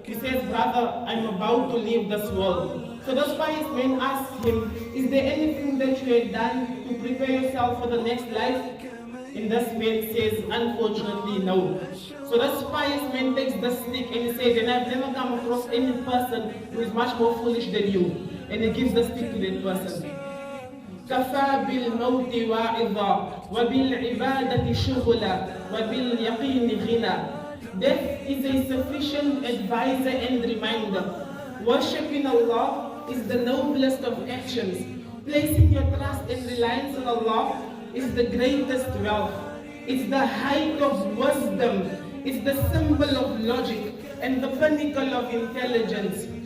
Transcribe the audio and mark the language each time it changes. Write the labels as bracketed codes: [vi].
[en] He says, brother, I'm about to leave this world. So those pious men ask him, is there anything that you had done to prepare yourself for the next life? In this man says, unfortunately, no. So this pious man takes the stick and he says, and I've never come across any person who is much more foolish than you. And he gives the stick to that person. [ar] كفى بالموت واعظا وبالعبادة شغلا وباليقين غنى. [en] Death is a sufficient advisor and reminder. Worshipping Allah is the noblest of actions. Placing your trust and reliance on Allah is the greatest wealth. It's the height of wisdom. It's the symbol of logic and the pinnacle of intelligence.